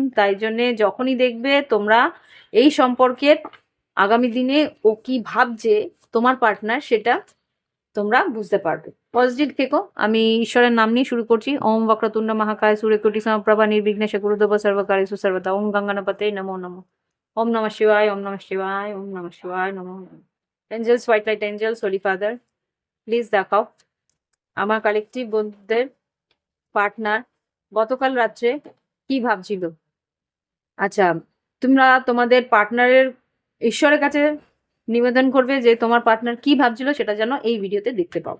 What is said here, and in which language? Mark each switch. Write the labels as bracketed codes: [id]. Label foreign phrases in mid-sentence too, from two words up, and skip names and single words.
[bn] তাই জন্যে যখনই দেখবে তোমরা এই সম্পর্কের আগামী দিনে ও কি ভাবছে তোমার পার্টনার, সেটা তোমরা বুঝতে পারবে। পজিটিভ থেকো। আমি ঈশ্বরের নাম নিয়ে শুরু করছি। ওম বক্রতুণ্ড মহাকায় সূর্যকোটি সমপ্রভা নির্বিঘ্নেশ গুরুদেব সর্বকার্যেষু সর্বদা। ওম গঙ্গানাপতে নমো নমঃ। ওম নমঃ শিবায়, ওম নমঃ শিবায়, ওম নমঃ শিবায়, নমো নমঃ। [en] Angels, white light angels, holy father, [bn] প্লিজ দেখাও আমার কালেকটিভ বন্ধুদের পার্টনার গতকাল রাত্রে কি ভাবছিল। আচ্ছা, তোমরা তোমাদের পার্টনারের ঈশ্বরের কাছে নিবেদন করবে যে তোমার পার্টনার কি ভাবছিল সেটা যেন এই ভিডিওতে দেখতে পাও।